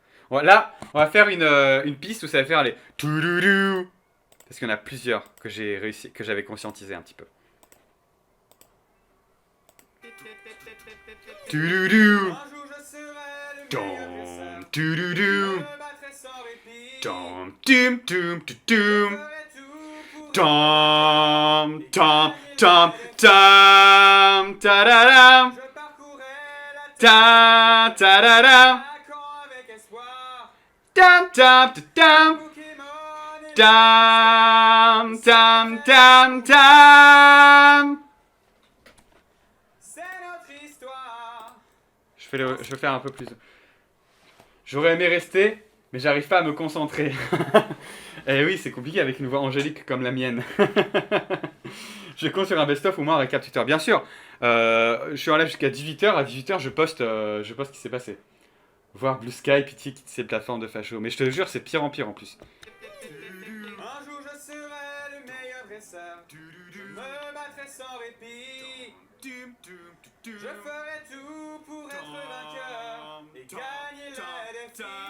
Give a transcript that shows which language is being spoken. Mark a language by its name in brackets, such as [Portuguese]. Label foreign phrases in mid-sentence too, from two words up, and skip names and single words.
[French] Là, on va faire une piste où ça va faire les toudoudou. Parce qu'il y en a plusieurs que j'ai réussi, que j'avais conscientisé un petit peu. Toudoudou. Un jour je serai le meilleur Tom, dresseur. Je toudoudou. me battrai sans répit. Tom, tum, tum, tum, Je tum. ferai tout pour Tom, tom, tom, tom, tadadam. Je parcourrai la Ta, terre tadadam. attaquant avec espoir. Tam, tam, tam, Pokémon et tam, tam, tam, tam. c'est notre histoire. Je vais faire un peu plus. J'aurais aimé rester, mais j'arrive pas à me concentrer. Eh oui, c'est compliqué avec une voix angélique comme la mienne. Je compte sur un best-of ou moins un récapitulateur. Bien sûr, je suis en live jusqu'à 18h. À 18h, je poste ce qui s'est passé. Voir Blue Sky, Pity, quitte ses plateformes de facho. Mais je te jure, c'est pire en plus. Un jour je serai le meilleur dresseur. Je me battrai sans répit. Je ferai tout pour être vainqueur et gagner les défis.